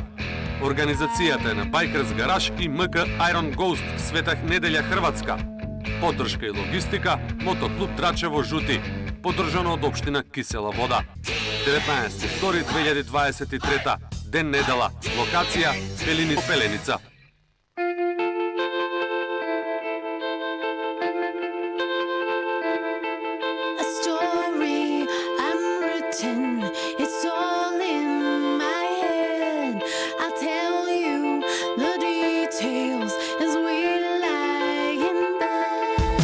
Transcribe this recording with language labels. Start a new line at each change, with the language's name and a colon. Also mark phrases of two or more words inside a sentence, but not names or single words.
Macedonian: Организацијата е на Bikers Garage и МК Iron Ghost Светах Неделја Хрватска. Поддршка и логистика Мотоклуб Драчево Жути, поддржано од општина Кисела Вода. 19.2.2023, ден недела, локација Пеленица.
English: A story unwritten, it's all in my head. I'll tell you the details as we lie in bed.